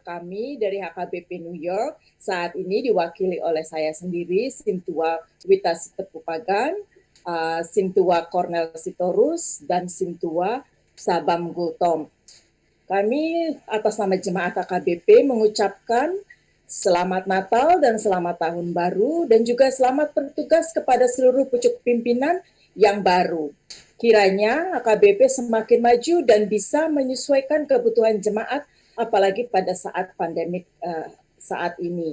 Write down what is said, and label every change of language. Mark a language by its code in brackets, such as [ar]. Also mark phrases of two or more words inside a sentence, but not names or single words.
[id] Kami dari HKBP New York saat ini diwakili oleh saya sendiri, Sintua Wita Sitepupagan, Sintua Cornel Sitorus, dan Sintua Sabam Gultom. Kami atas nama Jemaat HKBP mengucapkan selamat Natal dan selamat tahun baru, dan juga selamat bertugas kepada seluruh pucuk pimpinan yang baru. Kiranya HKBP semakin maju dan bisa menyesuaikan kebutuhan jemaat, apalagi pada saat pandemik saat ini.